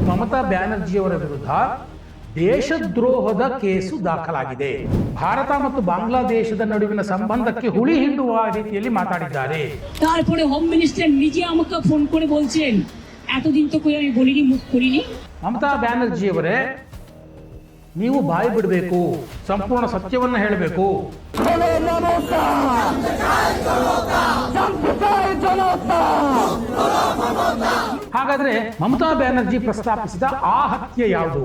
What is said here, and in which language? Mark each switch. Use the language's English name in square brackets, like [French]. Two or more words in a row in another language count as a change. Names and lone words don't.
[Kannada] ಮಮತಾ ಬ್ಯಾನರ್ಜಿಯವರ ವಿರುದ್ಧ ದೇಶದ್ರೋಹದ ಕೇಸು ದಾಖಲಾಗಿದೆ. ಭಾರತ ಮತ್ತು ಬಾಂಗ್ಲಾದೇಶದ ನಡುವಿನ ಸಂಬಂಧಕ್ಕೆ ಹುಳಿ ಹಿಂಡುವ ರೀತಿಯಲ್ಲಿ ಮಾತಾಡಿದ್ದಾರೆ. [Bangla] তারপরে [English] home minister [Bangla] নিজে আমাকে ফোন করে বলছেন এতদিন তো কই আমি বলিনি, মুখ করিনি. [Kannada] ಮಮತಾ ಬ್ಯಾನರ್ಜಿಯವರೇ, ನೀವು ಬಾಯಿ ಬಿಡಬೇಕು, ಸಂಪೂರ್ಣ ಸತ್ಯವನ್ನ ಹೇಳಬೇಕು. ಹಾಗಾದ್ರೆ ಮಮತಾ ಬ್ಯಾನರ್ಜಿ ಪ್ರಸ್ತಾಪಿಸಿದ ಆ ಹತ್ಯೆ ಯಾವುದು?